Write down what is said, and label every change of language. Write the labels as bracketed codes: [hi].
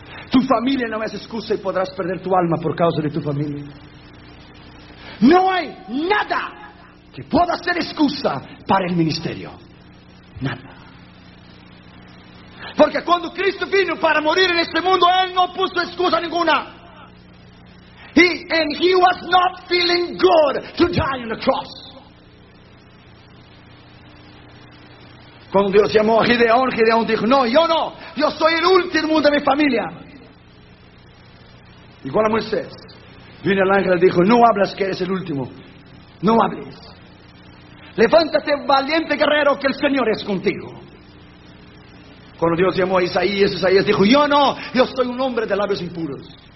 [es] Tu familia no es excusa y podrás perder tu alma por causa de tu familia. No hay nada que pueda ser excusa para el ministerio. Nada. Porque cuando Cristo vino para morir en este mundo, Él no puso excusa ninguna. [en] He was not feeling good to die on the cross. [es] Cuando Dios llamó a Gideón, Gideón dijo, no, yo no, yo soy el último de mi familia. Igual a Moisés, vino el ángel y dijo, no hables que eres el último, no hables. Levántate, valiente guerrero, que el Señor es contigo. Cuando Dios llamó a Isaías, Isaías dijo, yo no, yo soy un hombre de labios impuros.